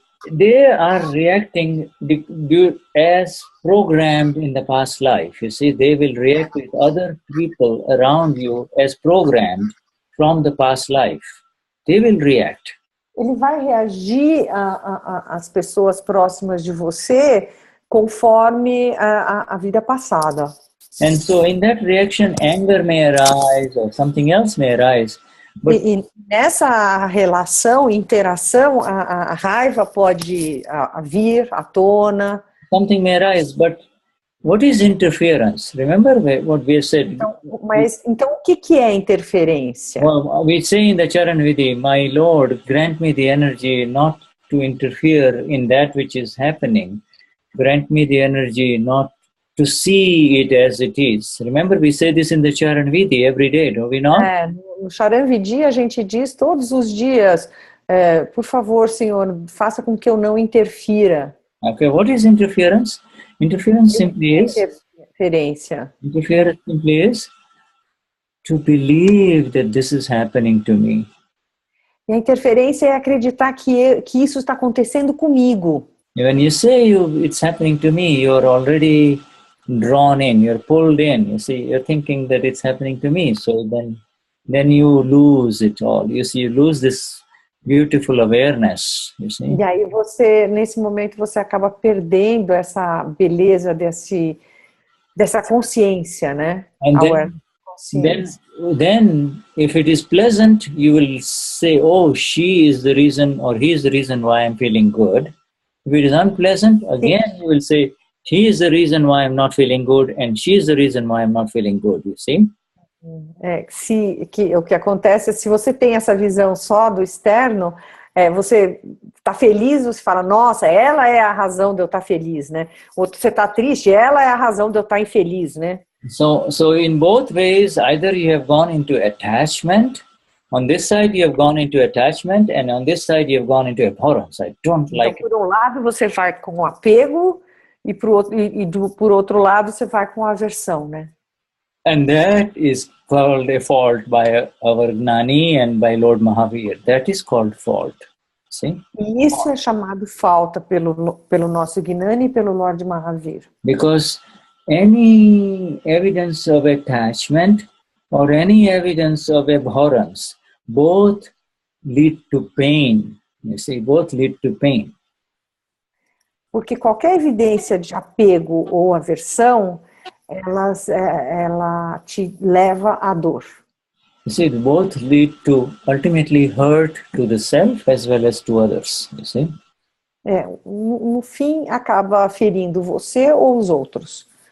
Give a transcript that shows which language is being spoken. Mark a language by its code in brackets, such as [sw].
[en] They are reacting as programmed in the past life. You see, they will react with other people around you as programmed from the past life. They will react. [pt] Ele vai reagir às pessoas próximas de você conforme a vida passada. [en] And so in that reaction, anger may arise or something else may arise. [pt] E nessa relação, interação, a raiva pode vir à tona. [en] Something may arise, but what is interference? Remember what we said? [pt] Então o que é interferência? [en] Well, we say in the Charan Vidhi, my Lord, grant me the energy not to interfere in that which is happening. Grant me the energy not to see it as it is. Remember, we say this in the Charan Vidhi every day, do we not? [pt] No Charan Vidhi a gente diz todos os dias, por favor, Senhor, faça com que eu não interfira. [en] Okay, what is interference? Interference simply is to believe that this is happening to me. [pt] E a interferência é acreditar que isso está acontecendo comigo. [en] When you say it's happening to me, you're already drawn in, you're pulled in. You see, you're thinking that it's happening to me. So then you lose it all. You see, you lose this beautiful awareness. You see. [pt] E aí nesse momento, você acaba perdendo essa beleza dessa consciência, né? [en] Then, if it is pleasant, you will say, oh, she is the reason or he is the reason why I'm feeling good. If it is unpleasant, again, you will say, he is the reason why I'm not feeling good and she is the reason why I'm not feeling good, you see? [pt] O que acontece é, se você tem essa visão só do externo, você está feliz, você fala, nossa, ela é a razão de eu estar feliz, né? Outro, você está triste, ela é a razão de eu estar infeliz, né? [en] So in both ways, either you have gone into attachment, on this side you have gone into attachment, and on this side you have gone into abhorrence. I don't like it. [pt] Por um lado você vai com apego, e por outro lado você vai com aversão, né? [en] And that is called a fault by our Gnani and by Lord Mahavir. That is called fault. See? [pt] E isso é chamado falta pelo nosso Gnani e pelo Lord Mahavir. [en] Because any evidence of attachment or any evidence of abhorrence, both lead to pain. You see, both lead to pain. [pt] Porque qualquer evidência de apego ou aversão, ela te leva à dor. [en] You see, both lead to ultimately hurt to the self as well as to others. You see? [pt] No fim, acaba ferindo você ou os outros.